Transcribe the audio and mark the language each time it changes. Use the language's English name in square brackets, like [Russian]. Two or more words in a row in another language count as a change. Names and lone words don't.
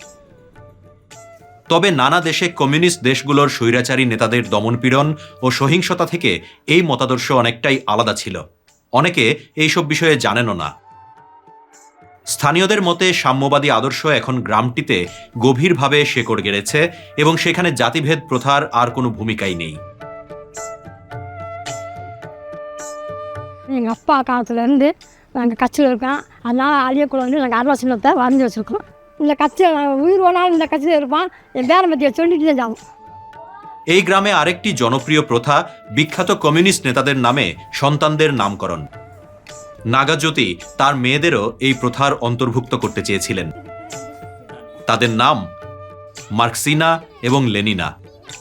[Bangla] তবে নানা দেশে কমিউনিস্ট দেশগুলোর স্বৈরাচারী নেতাদের দমনপীড়ন ও সহিংসতা থেকে এই মতাদর্শ অনেকটাই আলাদা ছিল। অনেকে এইসব বিষয়ে জানেনও না। স্থানীয়দের মতে সাম্যবাদী আদর্শ এখন গ্রামটিতে গভীরভাবে শেকড় গেড়েছে এবং সেখানে জাতিভেদ প্রথার আর কোনো ভূমিকাই নেই। [Tamil] எங்கள் அப்பா காலத்துலேருந்து நாங்கள் கட்சியில் இருக்கோம், அதனால் அழியக்கூடாதுன்னு நாங்கள் அருவா சின்னத்தை வரைஞ்சி வச்சுருக்கோம்। இந்த கட்சியில் நாங்கள் உயிர் போனாலும் இந்த கட்சியில் இருப்பான், என் பேரை பற்றியை சொல்லிட்டு தான் যাবো। [Bangla] এই গ্রামে আরেকটি জনপ্রিয় প্রথা বিখ্যাত কমিউনিস্ট নেতাদের নামে সন্তানদের নামকরণ। নাগাজ্যোতি তার মেয়েদেরও এই প্রথার অন্তর্ভুক্ত করতে চেয়েছিলেন। তাদের নাম মার্কসিনা এবং লেনিনা।